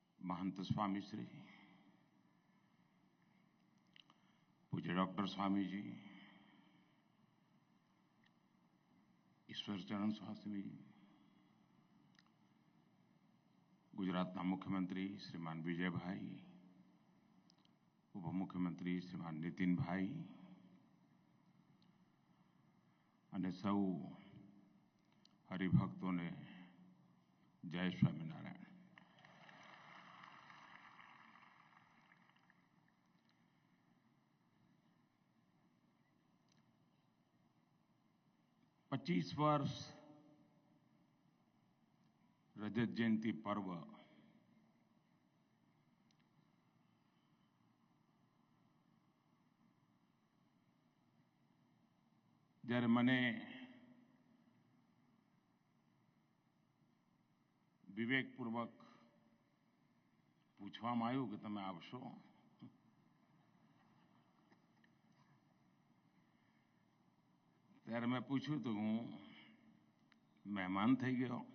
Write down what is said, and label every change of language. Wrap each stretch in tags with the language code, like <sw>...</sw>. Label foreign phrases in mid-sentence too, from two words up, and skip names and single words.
<gu>મહંત સ્વામી શ્રી પૂજ્ય ડૉક્ટર સ્વામી જી, ઈશ્વરચરણ સ્વામી જી, ગુજરાતના મુખ્યમંત્રી શ્રીમાન વિજય ભાઈ, ઉપમુખ્યમંત્રી શ્રીમાન નિતિન ભાઈ અને સૌ હરિભક્તોને જય સ્વામિનારાયણ।</gu> <hi>पच्चीस वर्ष रजत जयंती पर्व</hi> <gu>જ્યારે મને વિવેકપૂર્વક પૂછવામાં આવ્યું કે તમે આવશો, ત્યારે મેં પૂછ્યું તો હું મહેમાન થઈ ગયો।</gu>